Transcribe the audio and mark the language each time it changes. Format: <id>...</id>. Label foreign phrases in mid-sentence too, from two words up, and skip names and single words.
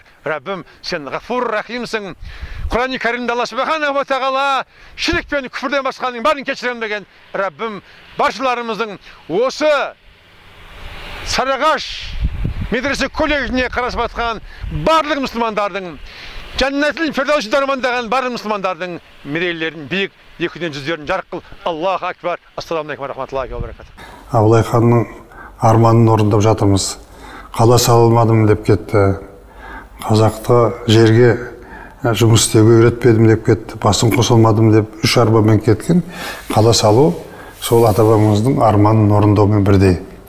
<kk>Раббім, сен ғафур рахимсің. Құран-ы Кәрімде Алла</kk> <ar>سبحانه وتعالى</ar> <kk>ширк пен күфірден басқаның бәрін кешірем деген. Раббім, баршаларымыздың осы Сарыағаш медресе колледжіне қарасып жатқан барлық мұсылмандардың, Жәннәтіл Фердаусиді армандаған барлық мұсылмандардың мерейлерін биік, екіден жүздерін жарық қыл.</kk> <ar>الله أكبر. السلام عليكم ورحمة الله وبركاته.</ar> <kk>Абылай ханның арманын орындап жатырмыз. Қала салылмадым деп кетті. Қазақты жерге жұмыс істеуге үйретпедім деп кетті. Басым қосылмадым деп 3 арбамен кеткен. Қала салу сол ата-бабамыздың арманын орындаумен бірдей.</kk>